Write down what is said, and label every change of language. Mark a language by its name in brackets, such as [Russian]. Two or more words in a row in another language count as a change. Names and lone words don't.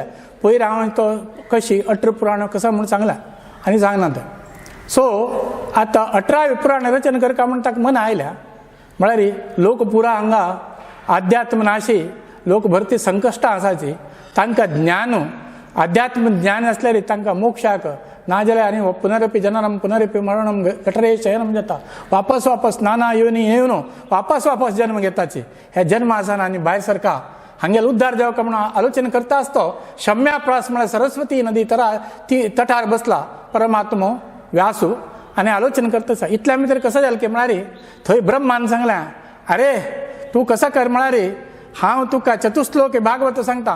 [Konkani] पयर हांव तो कशी 18 पुराण कसं म्हूण सांगला आनी सांगना तें. सो आतां 18वे पुराण रचना करका म्हण ताका मना आयल्या. म्हळ्यार लोक पुरा हांगा आध्यात्म नाशी, लोक भरती संकश्टां आसाची. तांकां ज्ञान, आध्यात्म ज्ञान आसल्यार तांकां मोक्षाक नाजाल्यार आनी [Sanskrit] पुनरपी जननम पुनरपी मरणम गटरे शयनम [Konkani] जाता. वापस नाना येवनी येवन वापस जन्म घेताची. हे जन्म आसान आनी भायर सरका हांगेलो उद्धार जावका म्हणून आलोचना करता आसतो शम्याप्रास म्हळ्यार सरस्वती नदी ती तटार बसला परमात्मो व्यासू आनी आलोचना करता आसा. इतल्या भितर कसं जालें की म्हळ्यार थंय ब्रह्मान सांगलें, अरे तूं कसं कर म्हळ्यार हांव तुका चतुश्लोक भागवत सांगता.